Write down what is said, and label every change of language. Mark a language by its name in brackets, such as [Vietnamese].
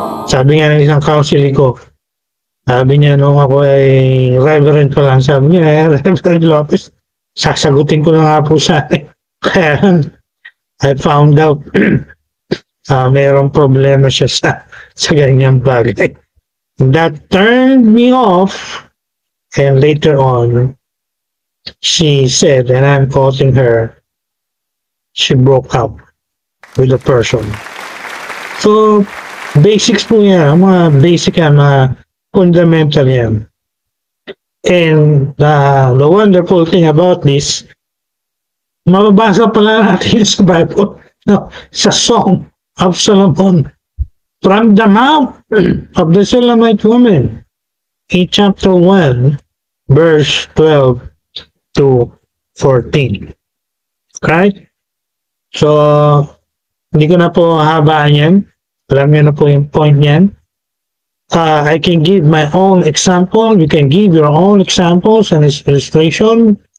[Filipino] Sabi nga ng isang counselor ko, sabi niya nung ako ay reverend pa lang, sabi niya, Reverend Lopez, sasagutin ko na nga po sa kaya [English] I found out [Filipino] mayroong problema siya sa ganyang bagay. [English] That turned me off, and later on, she said, and I'm quoting her, she broke up with the person. [Filipino] So, basics po yan, mga basic yan, mga fundamental yan. [English] And the wonderful thing about this, [Filipino] mababasa pala natin sa Bible, no, sa [English] Song of Solomon, from the mouth of the Shulamite woman, in chapter 1, verse 12 to 14. Right? [Filipino] So, hindi ko na po habaan yan. Alam niyo na po yung point niyan. [English] I can give my own example. You can give your own examples and illustration.